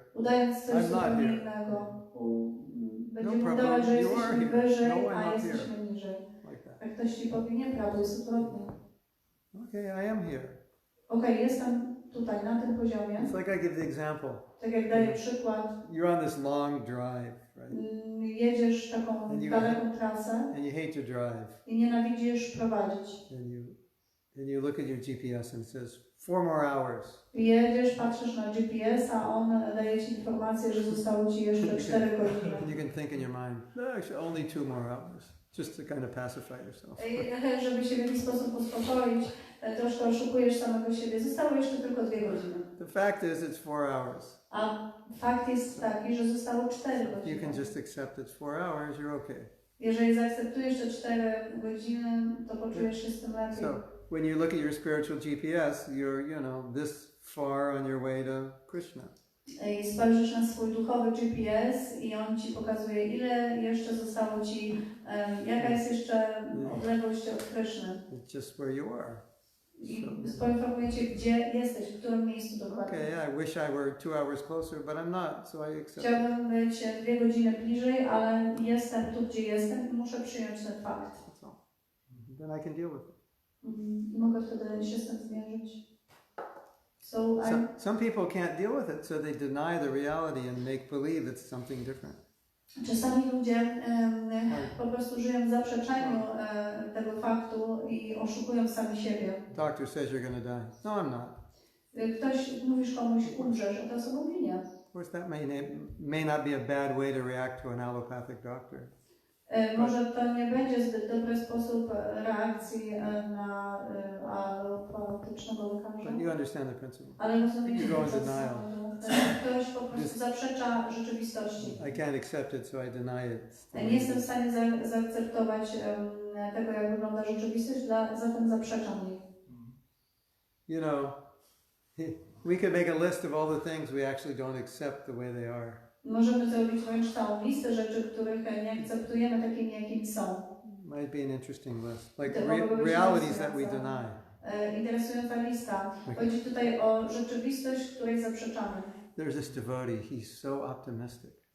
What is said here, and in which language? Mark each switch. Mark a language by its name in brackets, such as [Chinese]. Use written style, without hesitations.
[Polish] Udając coś zupełnie innego. Będziemy udawać, że jesteśmy wyżej, a jesteśmy niżej. Jak ktoś ci powie, nieprawda, jest odwrotnie. [English] Okay, I am here. [Polish] Okej, jestem tutaj, na tym poziomie. [English] It's like I give the example. [Polish] Tak jak daję przykład. [English] You're on this long drive, right? [Polish] Jedziesz taką daleką trasę. [English] And you hate to drive. [Polish] I nienawidzisz prowadzić. [English] And you look at your GPS and it says 4 more hours. [Polish] Jedziesz, patrzysz na GPS, a on daje ci informację, że zostało ci jeszcze 4 godziny. [English] You can think in your mind, no, actually only 2 more hours. Just to kind of pacify yourself. [Polish] Żeby się w jakiś sposób uspokoić, troszkę oszukujesz samego siebie. Zostało jeszcze tylko 2 godziny. [English] The fact is it's 4 hours. [Polish] A fakt jest taki, że zostało 4 godziny. [English] You can just accept it's 4 hours, you're okay. [Polish] Jeżeli zaakceptujesz te 4 godziny, to poczujesz się z tym lepiej. [English] So when you look at your spiritual GPS, you're, you know, this far on your way to Krishna. [Polish] I spojrzysz na swój duchowy GPS i on ci pokazuje, ile jeszcze zostało ci, jaka jest jeszcze odległość od Kryszny. [English] It's just where you are. [Polish] I poinformuje cię, gdzie jesteś, w którym miejscu dokładnie. [English] Okay, yeah, I wish I were 2 hours closer, but I'm not, so I accept it. [Polish] Chciałbym być 2 godziny bliżej, ale jestem tu, gdzie jestem i muszę przyjąć ten fakt. [English] That's all. Then I can deal with it. [Polish] I mogę wtedy się z tym zmierzyć. [English] Some people can't deal with it, so they deny the reality and make believe it's something different. [Polish] Czasami ludzie po prostu żyją w zaprzeczeniu tego faktu i oszukują sami siebie. [English] Doctor says you're going to die. No, I'm not. [Polish] Mówisz komuś, umrzesz, a ta osoba mówi nie. [English] Of course, that may not be a bad way to react to an allopathic doctor. [Polish] Może to nie będzie zbyt dobry sposób reakcji na alopatycznego lekarza. [English] But you understand the principle. [Polish] Ale rozumiecie, [English] You go in denial. [Polish] ktoś po prostu zaprzecza rzeczywistości. [English] I can't accept it, so I deny it. [Polish] Nie jestem w stanie zaakceptować tego, jak wygląda rzeczywistość, zatem zaprzeczam jej. [English] You know, we could make a list of all the things we actually don't accept the way they are. [Polish] Możemy zrobić wręcz całą listę rzeczy, których nie akceptujemy takimi, jakimi są. [English] Might be an interesting list. Like realities that we deny. [Polish] Interesująca lista. Chodzi tutaj o rzeczywistość, której zaprzeczamy. [English] There's this devotee, he's so optimistic.